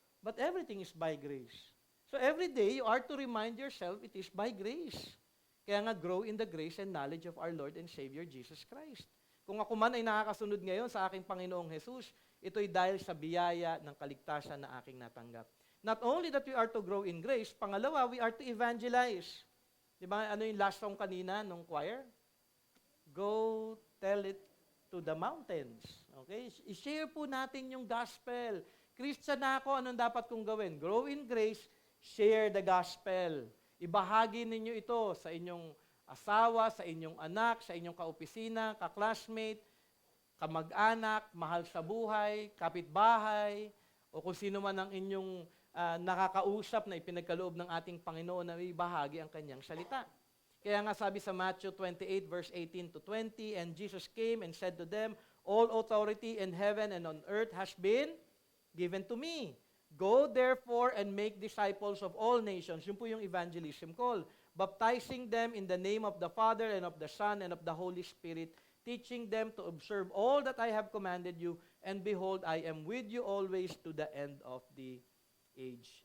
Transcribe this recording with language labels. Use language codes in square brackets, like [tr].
[en] But everything is by grace. So every day, you are to remind yourself, it is by grace. [tl] Kaya nga, [en] grow in the grace and knowledge of our Lord and Savior Jesus Christ. [tl] Kung ako man ay nakakasunod ngayon sa aking Panginoong Jesus, ito'y dahil sa biyaya ng kaligtasan na aking natanggap. [en] Not only that we are to grow in grace, pangalawa, we are to evangelize. [tl] Di ba, ano yung last song kanina nung choir? [en] Go tell it to the mountains. [tl] Okay? I-share po natin yung gospel. Christian na ako, anong dapat kong gawin? [en] Grow in grace, share the gospel. [tl] Ibahagi ninyo ito sa inyong asawa, sa inyong anak, sa inyong kaopisina, ka-classmate, kamag-anak, mahal sa buhay, kapitbahay, o kung sino man ang inyong nakakausap na ipinagkaloob ng ating Panginoon na ibahagi ang kanyang salita. Kaya nga sabi sa [en] Matthew 28, verse 18-20, and Jesus came and said to them, all authority in heaven and on earth has been given to me. Go therefore and make disciples of all nations. [tl] Yun po yung [en] evangelism call. Baptizing them in the name of the Father and of the Son and of the Holy Spirit, teaching them to observe all that I have commanded you, and behold, I am with you always to the end of the age.